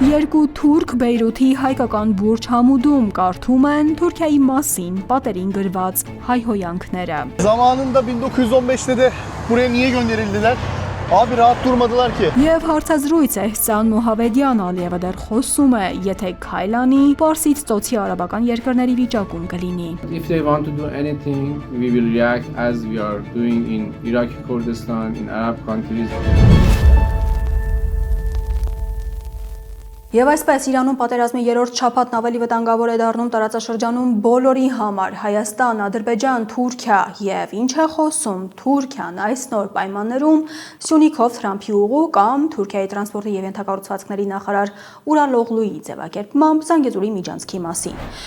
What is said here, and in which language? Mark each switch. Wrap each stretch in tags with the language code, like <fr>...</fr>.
<hy>Երկու թուրք Բեյրութի հայկական բուրջ համուդում կարդում են Թուրքիայի մասին պատերին գրված հայհոյանքները։</hy> <tr>zamanında 1915'te de buraya niye gönderildiler? Abi rahat durmadılar ki.</tr> <hy>Եվ հարցազրույց Էհսան Մոհավեդյան Ալիևը դեռ խոսում է, եթե քայլանի, Պարսից ծոցի արաբական երկրների վիճակում կլինի։</hy> <en>If they want to do anything, we will react as we are doing in Iraqi Kurdistan, in Arab countries.</en> <hy>Եվ այսպես Իրանում պատերազմի երրորդ շաբաթն ավելի վտանգավոր է դառնում տարածաշրջանում բոլորի համար։ Հայաստան, Ադրբեջան, Թուրքիա եւ ինչ է խոսում Թուրքիան այս նոր պայմաններում Սյունիքով Թրամփի ուղու կամ Թուրքիայի տրանսպորտի եւ ենթակառուցվածքների նախարար Ուրալօղլուի ձևակերպմամբ Զանգեզուրի միջանցքի մասին։</hy>